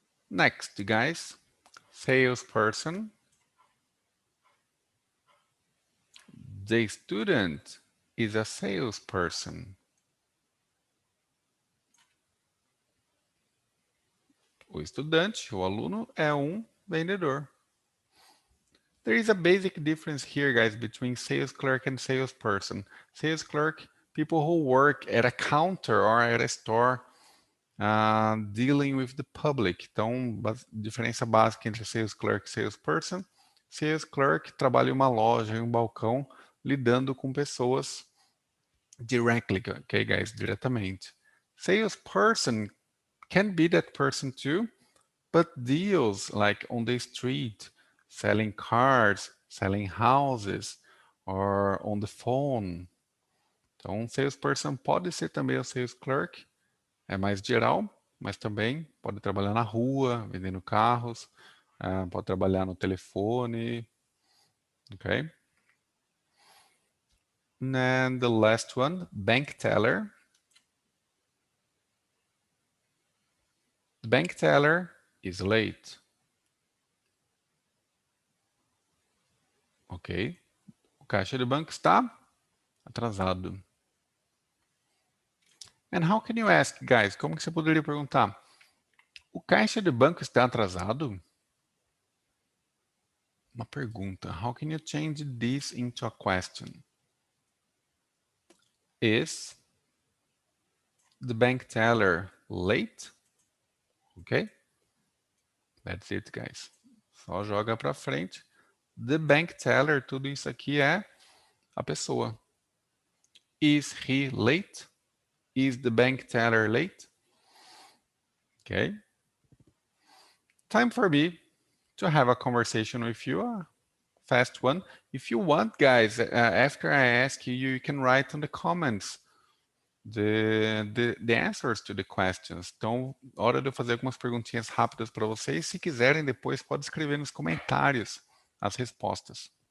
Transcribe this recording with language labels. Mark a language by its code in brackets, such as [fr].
[en] Next, guys. Salesperson. The student is a salesperson. [pt] O estudante, o aluno, é um vendedor. [en] There is a basic difference here, guys, between sales clerk and salesperson. Sales clerk, people who work at a counter or at a store dealing with the public. [pt] Então, diferença básica entre sales clerk e salesperson. Sales clerk trabalha em uma loja, em um balcão, lidando com pessoas [en] directly, okay, guys, [pt] diretamente. [en] Salesperson can be that person too, but deals like on the street, selling cars, selling houses, or on the phone. [pt] Então, salesperson pode ser também o sales clerk, é mais geral, mas também pode trabalhar na rua, vendendo carros, pode trabalhar no telefone, okay? [en] And then the last one, bank teller. The bank teller is late. [pt] Ok. O caixa de banco está atrasado. [en] And how can you ask, guys? [pt] Como que você poderia perguntar? O caixa de banco está atrasado? Uma pergunta. [en] How can you change this into a question? Is the bank teller late? Ok? That's it, guys. [pt] Só joga para frente. The bank teller, tudo isso aqui é a pessoa. [en] Is he late? Is the bank teller late? Okay. Time for me to have a conversation with you, a fast one. If you want, guys, after I ask you, you can write in the comments the answers to the questions. [pt] Então, hora de eu fazer algumas perguntinhas rápidas para vocês. Se quiserem, depois pode escrever nos comentários as respostas.